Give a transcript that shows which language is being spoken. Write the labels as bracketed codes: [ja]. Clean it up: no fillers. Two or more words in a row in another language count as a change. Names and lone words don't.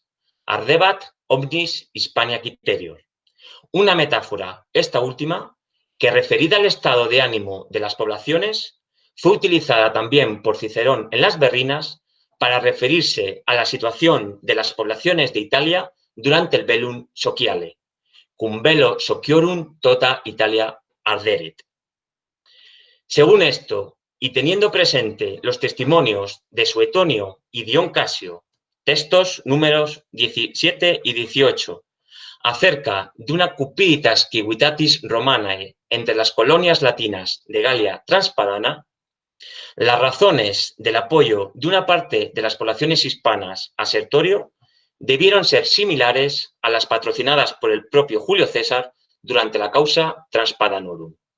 [la] Ardebat omnis Hispania Quiterior. [es] Una metáfora, esta última, que referida al estado de ánimo de las poblaciones, fue utilizada también por Cicerón en las Berrinas para referirse a la situación de las poblaciones de Italia durante el Bellum Sociale, [la] cum bello sociorum tota Italia arderit. [es] Según esto, y teniendo presente los testimonios de Suetonio y Dion Casio, textos números 17 y 18, acerca de una [la] cupiditas civitatis romanae [es] entre las colonias latinas de Galia Transpadana, las razones del apoyo de una parte de las poblaciones hispanas a Sertorio debieron ser similares a las patrocinadas por el propio Julio César durante la [la] causa Transpadanorum.